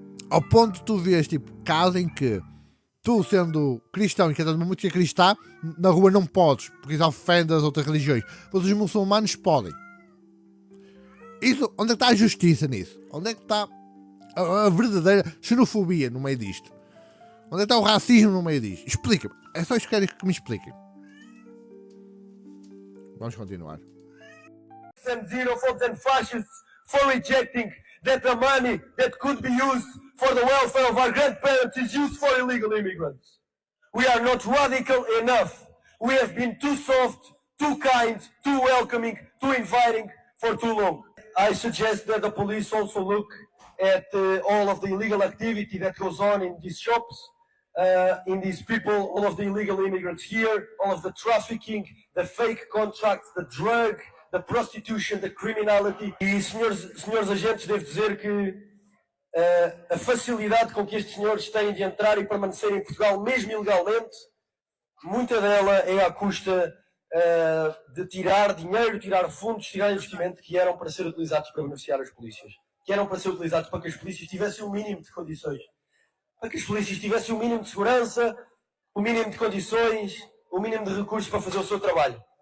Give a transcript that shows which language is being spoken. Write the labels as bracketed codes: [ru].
[pt] Ao ponto de tu vês, tipo, casos em que tu, sendo cristão e cantando uma música cristã, na rua não podes, porque isso ofende as outras religiões. Mas os muçulmanos podem. Isso, onde é que está a justiça nisso? Onde é que está a verdadeira xenofobia no meio disto? Onde é que está o racismo no meio disto? Explica-me. É só isso que quero que me expliquem. Vamos continuar. [en] And xenophobes and fascists for rejecting that the money that could be used for the welfare of our grandparents is used for illegal immigrants. We are not radical enough. We have been too soft, too kind, too welcoming, too inviting for too long. I suggest that the police also look at all of the illegal activity that goes on in these shops, in these people, all of the illegal immigrants here, all of the trafficking, the fake contracts, the drug, the prostitution, the criminality. [pt] E, senhores agentes, devo dizer que a facilidade com que estes senhores têm de entrar e permanecer em Portugal, mesmo ilegalmente, muita dela é à custa de tirar dinheiro, tirar fundos, tirar investimento que eram para ser utilizados para beneficiar as polícias, que eram para ser utilizados para que as polícias tivessem o mínimo de condições, para que as polícias tivessem o mínimo de segurança, o mínimo de condições, o mínimo de recursos para fazer o seu trabalho.